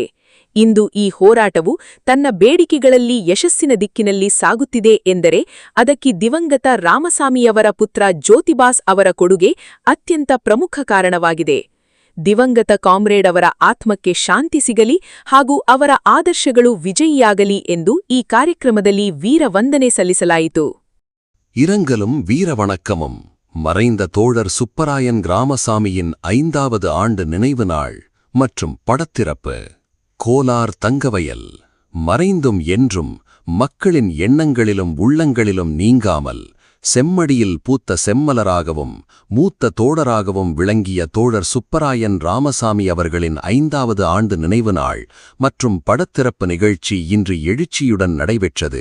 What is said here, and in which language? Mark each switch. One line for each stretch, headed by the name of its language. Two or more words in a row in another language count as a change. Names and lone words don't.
Kannada: ಇಂದು ಈ ಹೋರಾಟವು ತನ್ನ ಬೇಡಿಕೆಗಳಲ್ಲಿ ಯಶಸ್ಸಿನ ದಿಕ್ಕಿನಲ್ಲಿ ಸಾಗುತ್ತಿದೆ ಎಂದರೆ ಅದಕ್ಕೆ ದಿವಂಗತ ರಾಮಸ್ವಾಮಿಯವರ ಪುತ್ರ ಜ್ಯೋತಿಬಾಸ್ ಅವರ ಕೊಡುಗೆ ಅತ್ಯಂತ ಪ್ರಮುಖ ಕಾರಣವಾಗಿದೆ. ದಿವಂಗತ ಕಾಮ್ರೇಡ್ ಅವರ ಆತ್ಮಕ್ಕೆ ಶಾಂತಿ ಸಿಗಲಿ ಹಾಗೂ ಅವರ ಆದರ್ಶಗಳು ವಿಜಯಿಯಾಗಲಿ ಎಂದು ಈ ಕಾರ್ಯಕ್ರಮದಲ್ಲಿ ವೀರವಂದನೆ ಸಲ್ಲಿಸಲಾಯಿತು.
Tamil: இரங்கலும் வீர வணக்கமும். மறைந்த தோழர் சுப்பராயன் ராமசாமியின் 5வது ஆண்டு நினைவு நாள் மற்றும் படத்திறப்பு. கோலார் தங்கவயல். மறைந்தும் என்றும் மக்களின் எண்ணங்களிலும் உள்ளங்களிலும் நீங்காமல் செம்மடியில் பூத்த செம்மலராகவும் மூத்த தோழராகவும் விளங்கிய தோழர் சுப்பராயன் ராமசாமி அவர்களின் 5வது ஆண்டு நினைவு நாள் மற்றும் படத்திறப்பு நிகழ்ச்சி இன்று எழுச்சியுடன் நடைபெற்றது.